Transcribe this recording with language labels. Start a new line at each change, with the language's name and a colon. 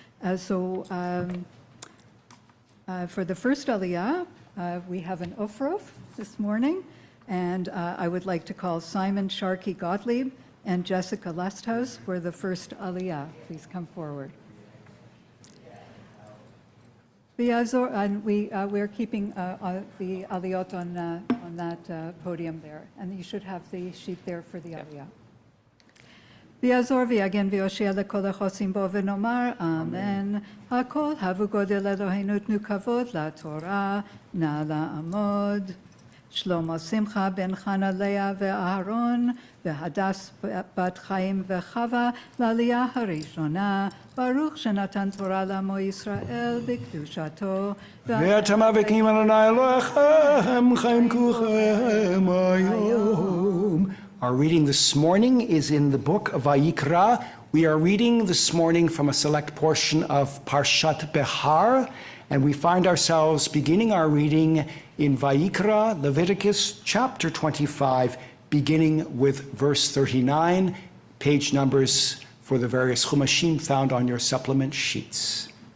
English: For the first Aliyah, we have an Ofrof this morning, and I would like to call Simon Sharkey Gottlieb and Jessica Lusthouse for the first Aliyah. Please come forward. And we're keeping the Aliyot on that podium there, and you should have the sheet there for the Aliyah.
Hebrew: ויעזור ויגן ויושיע לכל החוסים בו ונאמר אמן. הכל הבו גודל אלוהינו תנו כבוד לתורה, נא לעמוד. שלמה שמחה בן חנה לאה ואהרון, והדס בת חיים וחווה לעלייה הראשונה. ברוך שנתן תורה לעמו ישראל בקדושתו. ואתם אבקים אדוני אלוהיכם חיים כולכם היום.
English: Our reading this morning is in the book of Vayikra. We are reading this morning from a select portion of Parshat Behar, and we find ourselves beginning our reading in Vayikra, Leviticus chapter 25, beginning with verse 39, page numbers for the various chumashim found on your supplement sheets.